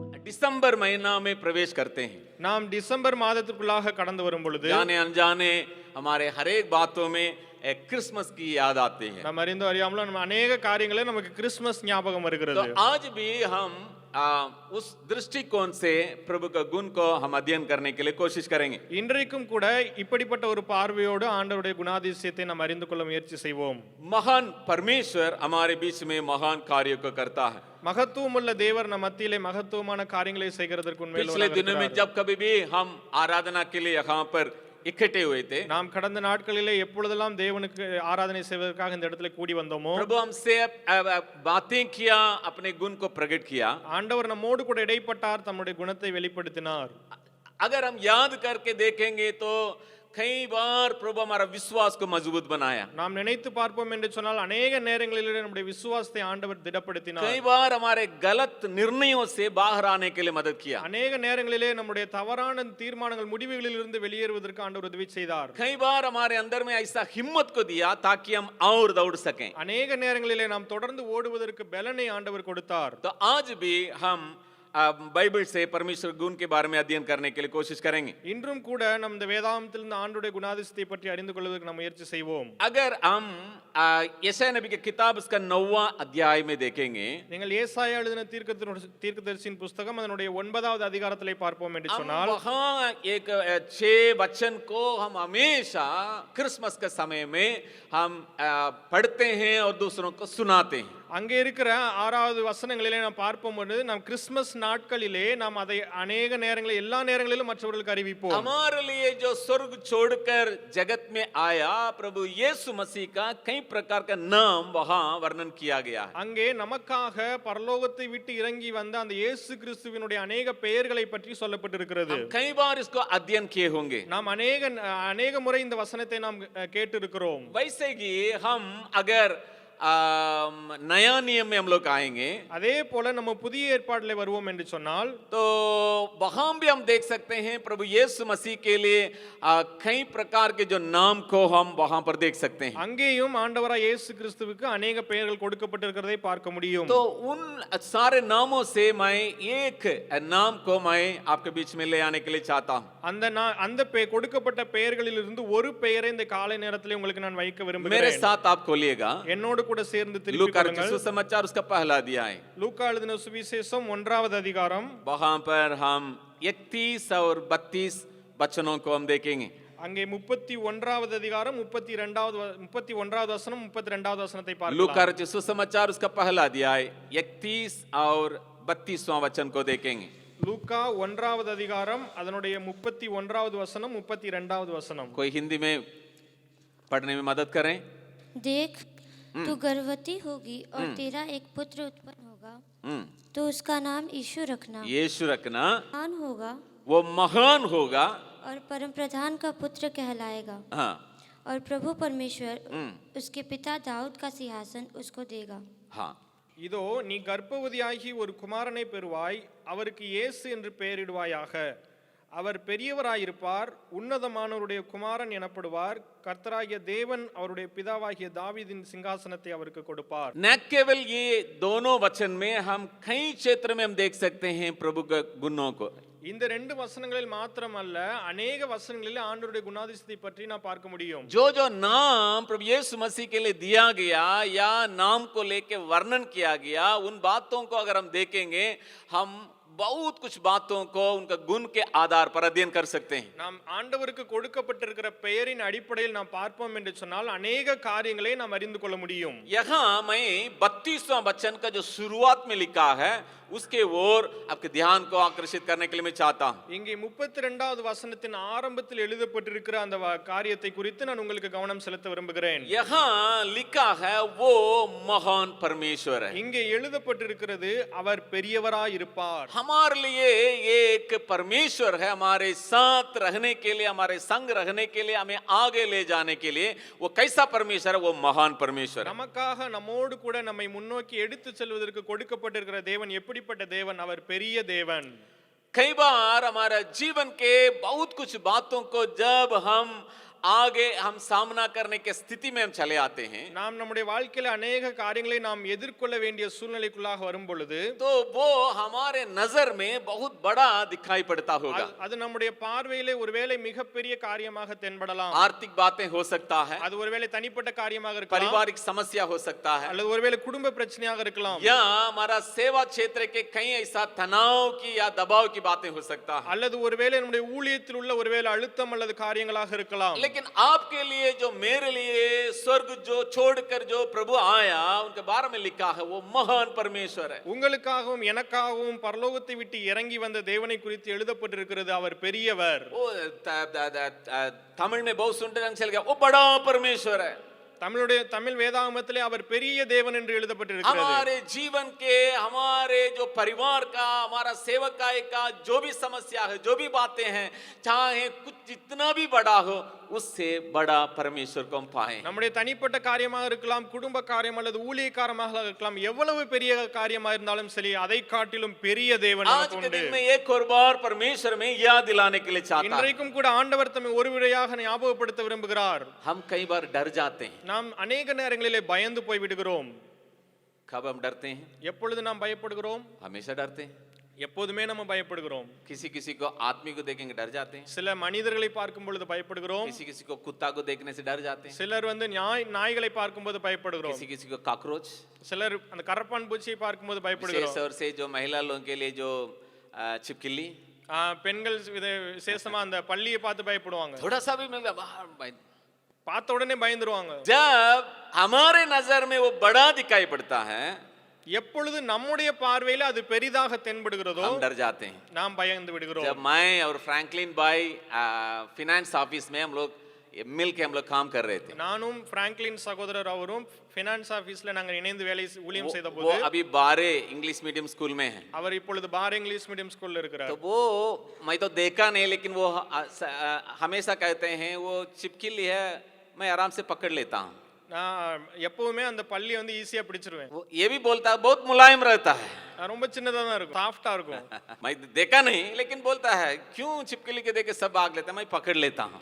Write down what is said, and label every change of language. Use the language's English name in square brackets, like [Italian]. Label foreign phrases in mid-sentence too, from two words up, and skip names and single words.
[Hindi] दिसंबर महीना में प्रवेश करते हैं, [Tamil] நாம் டிசம்பர் மாதத்திற்குள்ளாக கடந்து வரும் பொழுது [Hindi] जाने अनजाने हमारे हर एक बातों में क्रिसमस की याद आती है। [Tamil] நம்ம அறிந்தோ அறியாமலோ நம்ம अनेक காரியங்களே நமக்கு கிறிஸ்மஸ் ஞாபகம் [Hindi] तो [Tamil] வருகிறது. [Hindi] आज भी हम उस दृष्टिकोण से प्रभु का गुण को हम अध्ययन करने के लिए कोशिश करेंगे। [Tamil] இன்றைக்கும் கூட இப்படிப்பட்ட ஒரு பார்வையோடு ஆண்டவருடைய குணாதிசயத்தை நாம் அறிந்து கொள்ள முயற்சி செய்வோம். [Hindi] महान परमेश्वर हमारे बीच में महान कार्य को करता है। [Tamil] மகத்துவமுள்ள தேவர் நம் மத்தியிலே மகத்துவமான காரியங்களை செய்கிறதற்கு [Hindi] पिछले [Tamil] உண்மையிலே [Hindi] दिनों में जब कभी भी हम आराधना के लिए यहाँ पर इकट्ठे हुए थे, [Tamil] நாம் கடந்த நாட்களிலே எப்பொழுதெல்லாம் தேவனுக்கு ஆராதனை செய்வதற்காக இந்த இடத்துல கூடி வந்தோமோ [Hindi] प्रभु हमसे बातें किया, अपने गुण को प्रकट किया। [Tamil] ஆண்டவர் நம்மோடு கூட இடைப்பட்டார், தம்முடைய குணத்தை வெளிப்படுத்தினார். [Hindi] अगर हम याद करके देखेंगे तो कई बार प्रभु हमारा विश्वास को मजबूत बनाया, [Tamil] நாம் நினைத்து பார்ப்போம் என்று சொன்னால் अनेक நேரங்களிலே நம்முடைய விசுவாசத்தை ஆண்டவர் திடப்படுத்தினார். [Hindi] कई बार हमारे गलत निर्णयों से बाहर आने के लिए मदद किया, [Tamil] अनेक நேரங்களிலே நம்முடைய தவறான தீர்மானங்கள் முடிவுகளில் இருந்து வெளியேறுவதற்கு ஆண்டவர் உதவி செய்தார். [Hindi] कई बार हमारे अंदर में ऐसा हिम्मत को दिया ताकि हम और दौड़ सकें। [Tamil] अनेक நேரங்களிலே நாம் தொடர்ந்து ஓடுவதற்கு பலனை ஆண்டவர் கொடுத்தார். [Hindi] तो आज भी हम बाइबल से परमेश्वर गुण के बारे में अध्ययन करने के लिए कोशिश करेंगे। [Tamil] இன்றும் கூட நம் இந்த வேதாகமத்திலிருந்து ஆண்டவருடைய குணாதிசயத்தை பற்றி அறிந்து கொள்வதற்கு நாம் முயற்சி செய்வோம். [Hindi] अगर हम यशायाह नबी की किताब उसका 9वां अध्याय में देखेंगे, [Tamil] நீங்கள் ஏசாயா எழுதின தீர்க்கதரிசியின் புத்தகம் அதனுடைய 9வது அதிகாரத்திலே பார்ப்போம் என்று [Hindi] हम [Tamil] சொன்னால் [Hindi] वहां एक 6 वचन को हम हमेशा क्रिसमस के समय में हम पढ़ते हैं और दूसरों को सुनाते हैं। [Tamil] அங்கே இருக்கிற 6வது வசனங்களிலே நாம் பார்ப்போம் பொழுது நாம் கிறிஸ்மஸ் நாட்களிலே நாம் அதை अनेक நேரங்களில் எல்லா நேரங்களிலும் மற்றவர்களுக்கு அறிவிப்போம். [Hindi] हमारे लिए जो स्वर्ग छोड़कर जगत में आया प्रभु यीशु मसीह का कई प्रकार का नाम वहां वर्णन किया गया है। [Tamil] அங்கே நமக்காக பரலோகத்தை விட்டு இறங்கி வந்த அந்த இயேசு கிறிஸ்துவினுடைய अनेक பெயர்களை பற்றி சொல்லப்பட்டிருக்கிறது. [Hindi] कई बार इसको अध्ययन किए होंगे, [Tamil] நாம் अनेक முறை இந்த வசனத்தை நாம் கேட்டு இருக்கிறோம். [Hindi] वैसे ही हम अगर नया नियम में हम लोग आएंगे [Tamil] அதே போல நம்ம புதிய ஏற்பாட்டிலே வருவோம் என்று சொன்னால் [Hindi] तो वहां भी हम देख सकते हैं प्रभु यीशु मसीह के लिए कई प्रकार के जो नाम को हम वहां पर देख सकते हैं। [Tamil] அங்கேயும் ஆண்டவராய் இயேசு கிறிஸ்துவுக்கு अनेक பெயர்கள் கொடுக்கப்பட்டிருக்கிறதை பார்க்க முடியும். [Hindi] तो उन सारे नामों से मैं एक नाम को मैं आपके बीच में ले आने के लिए चाहता हूं। [Tamil] அந்த கொடுக்கப்பட்ட பெயர்களிலிருந்து ஒரு பெயரை இந்த காலை நேரத்திலே உங்களுக்கு நான் வைக்க விரும்புகிறேன். [Hindi] मेरे साथ आप खोलिएगा [Tamil] என்னோடு கூட சேர்ந்து திருப்பிக் [Hindi] लूका [Tamil] கொள்ளுங்கள். [Hindi] सुसमाचार उसका पहला अध्याय, [Tamil] லூக்கா எழுதின சுவிசேஷம் 1வது அதிகாரம். [Hindi] वहां पर हम 31 और 32 वचनों को हम देखेंगे। [Tamil] அங்கே 31வது அதிகாரம் 31வது வசனம் 32வது வசனத்தை பார்க்கலாம். [Hindi] लूका सुसमाचार उसका पहला अध्याय 31 और 32वां वचन को देखेंगे। [Tamil] லூக்கா 1வது அதிகாரம் அதனுடைய 31வது வசனம் 32வது வசனம். [Hindi] कोई हिंदी में पढ़ने में मदद करें। देख तू गर्भवती होगी और तेरा एक पुत्र उत्पन्न होगा, तो उसका नाम यीशु रखना। यीशु रखना, महान होगा वो महान होगा और परम प्रधान का पुत्र कहलाएगा। हाँ, और प्रभु परमेश्वर उसके पिता दाऊद का सिंहासन उसको देगा। हाँ, [Tamil] இதோ நீ கர்ப்பவதியாகி ஒரு குமாரனை பெறுவாய், அவருக்கு இயேசு என்று பெயரிடுவாயாக. அவர் பெரியவராயிருப்பார், உன்னதமானவருடைய குமாரன் எனப்படுவார். கர்த்தராகிய தேவன் அவருடைய பிதாவாகிய தாவீதின் சிங்காசனத்தை அவருக்கு கொடுப்பார். [Hindi] न केवल ये दोनों वचन में हम कई क्षेत्र में हम देख सकते हैं प्रभु के गुणों को। [Tamil] இந்த ரெண்டு வசனங்களில் மாத்திரமல்ல अनेक வசனங்களில் ஆண்டவருடைய குணாதிசயத்தை பற்றி நான் பார்க்க முடியும். [Hindi] जो जो नाम प्रभु यीशु मसीह के लिए दिया गया या नाम को लेके वर्णन किया गया, उन बातों को अगर हम देखेंगे हम बहुत कुछ बातों को उनका गुण के आधार पर अध्ययन कर सकते हैं। [Tamil] நாம் ஆண்டவருக்கு கொடுக்கப்பட்டிருக்கிற பெயரின் அடிப்படையில் நாம் பார்ப்போம் என்று சொன்னால் अनेक காரியங்களை நாம் அறிந்து கொள்ள முடியும். [Hindi] यहाँ मैं 32वां वचन का जो शुरुआत में लिखा है उसके ओर आपके ध्यान को आकर्षित करने के लिए मैं चाहता हूं। [Tamil] இங்கே 32வது வசனத்தின் ஆரம்பத்தில் எழுதப்பட்டிருக்கிற அந்த காரியத்தை குறித்து நான் உங்களுக்கு கவனம் செலுத்த விரும்புகிறேன். [Hindi] यहाँ लिखा है वो महान परमेश्वर है। [Tamil] இங்கே எழுதப்பட்டிருக்கிறது அவர் பெரியவராய் இருப்பார். [Hindi] हमारे लिए एक परमेश्वर है, हमारे साथ रहने के लिए, हमारे संग रहने के लिए, हमें आगे ले जाने के लिए वो कैसा परमेश्वर है, वो महान परमेश्वर है। [Tamil] நமக்காக நம்மோடு கூட நம்மை முன்னோக்கி எடுத்து செல்வதற்கு கொடுக்கப்பட்டிருக்கிற தேவன் எப்படிப்பட்ட தேவன்? அவர் பெரிய தேவன். [Hindi] कई बार हमारा जीवन के बहुत कुछ बातों को जब हम आगे हम सामना करने के स्थिति में हम चले आते हैं, [Tamil] நாம் நம்முடைய வாழ்க்கையில அநேக காரியங்களை நாம் எதிர்கொள்ள வேண்டிய சூழ்நிலைக்குள்ளாக வரும் பொழுது [Hindi] तो वो हमारे नजर में बहुत बड़ा दिखाई पड़ता होगा। [Tamil] அது நம்முடைய பார்வையிலே ஒருவேளை மிகப்பெரிய காரியமாக தென்படலாம். [Hindi] आर्थिक बातें हो सकता है, [Tamil] அது ஒருவேளை தனிப்பட்ட காரியமாக இருக்கலாம், [Hindi] पारिवारिक समस्या हो सकता है, [Tamil] அல்லது ஒருவேளை குடும்ப பிரச்சனையாக இருக்கலாம், [Hindi] या हमारा सेवा क्षेत्र के कहीं ऐसा तनाव की या दबाव की बातें हो सकता है। [Tamil] அல்லது ஒருவேளை நம்முடைய ஊழியத்தில் உள்ள ஒருவேளை அழுத்தம் அல்லது காரியங்களாக இருக்கலாம். [Hindi] लेकिन आपके लिए जो मेरे लिए स्वर्ग जो छोड़कर जो प्रभु आया उनके बारे में लिखा है वो महान परमेश्वर है। [Tamil] உங்களுக்காகவும் எனக்காகவும் பரலோகத்தை விட்டு இறங்கி வந்த தேவனை குறித்து எழுதப்பட்டிருக்கிறது, அவர் பெரியவர். [Hindi] वो तमिल में बहुत सुनते रंग चल गया, वो बड़ा परमेश्वर है। [Tamil] தமிழ் வேதாகமத்திலே அவர் பெரிய தேவன் என்று எழுதப்பட்டிருக்கிறது. [Hindi] हमारे जीवन के हमारे जो परिवार का हमारा सेवकाय का जो भी समस्या है जो भी बातें हैं चाहे कुछ जितना भी बड़ा हो उससे बड़ा परमेश्वर को हम पाए। [Tamil] நம்முடைய தனிப்பட்ட காரியமாக இருக்கலாம், குடும்ப காரியம் அல்லது ஊழிய காரியமாக இருக்கலாம், எவ்வளவு பெரிய காரியமாக இருந்தாலும் சரி அதை காட்டிலும் பெரிய தேவன் [Hindi] आज [Tamil] நமக்கு [Hindi] के [Tamil] உண்டு. [Hindi] दिन में एक और बार परमेश्वर में याद दिलाने के लिए चाहता है। [Tamil] இன்றைக்கும் கூட ஆண்டவர் தம்மை ஒரு விடையாக ஞாபகப்படுத்த விரும்புகிறார். [Hindi] हम कई बार डर जाते हैं। [Tamil] நாம் அநேக நேரங்களிலே பயந்து போய் விடுகிறோம். [Hindi] कब हम डरते हैं? [Tamil] எப்பொழுது நாம் பயப்படுகிறோம்? [Hindi] हमेशा डरते हैं। [Tamil] எப்போதுமே நம்ம பயப்படுகிறோம். [Hindi] किसी किसी को आदमी को देखेंगे डर जाते हैं, [Tamil] சில மனிதர்களை பார்க்கும் பொழுது பயப்படுகிறோம், [Hindi] किसी किसी को कुत्ता को देखने से डर जाते हैं, [Tamil] சிலர் நாய்களை பார்க்கும்போது பயப்படுகிறோம், [Hindi] किसी किसी को कॉकरोच, [Tamil] சிலர் அந்த கரப்பான் பூச்சியை பார்க்கும்போது [Hindi] विशेष [Tamil] பயப்படுகிறோம். [Hindi] तौर से जो महिला लोगों के लिए जो छिपकली, [Tamil] பெண்கள் விசேஷமா அந்த பள்ளியை பார்த்து பயப்படுவாங்க, [Hindi] थोड़ा सा भी मिल गया [Tamil] பார்த்த உடனே பயந்துருவாங்க. [Hindi] जब हमारे नजर में वो बड़ा दिखाई पड़ता है [Tamil] எப்பொழுது நம்முடைய பார்வையில அது பெரிதாக தென்படுகிறதோ [Hindi] हम डर जाते हैं। [Tamil] நாம் பயந்து விடுகிறோம். [Hindi] जब मैं और फ्रैंकलिन भाई [English] finance office [Hindi] में हम लोग मिल के हम लोग काम कर रहे थे, [Tamil] நானும் பிராங்க்லின் சகோதரர் அவரும் [English] finance office [Tamil] நாங்க இணைந்து ஊழியம் செய்த [Hindi] वो [Tamil] போது [Hindi] अभी बारे [English] English medium school [Hindi] में है। [Tamil] அவர் இப்பொழுது பார் [English] English medium school [Tamil] இருக்கிறார். [Hindi] तो वो मैं तो देखा नहीं लेकिन वो हमेशा कहते हैं वो चिपकिली है मैं आराम से पकड़ लेता हूँ। [Tamil] நான் எப்பவுமே அந்த பள்ளி ஈஸியா பிடிச்சிருவேன். [Hindi] वो ये भी बोलता है बहुत मुलायम रहता है। [Tamil] ரொம்ப சின்னதா தான் இருக்கும், சாஃப்ட்டா இருக்கும். [Hindi] मैं देखा नहीं लेकिन बोलता है क्यों छिपकली के देखे सब भाग लेते हैं मैं पकड़ लेता हूँ।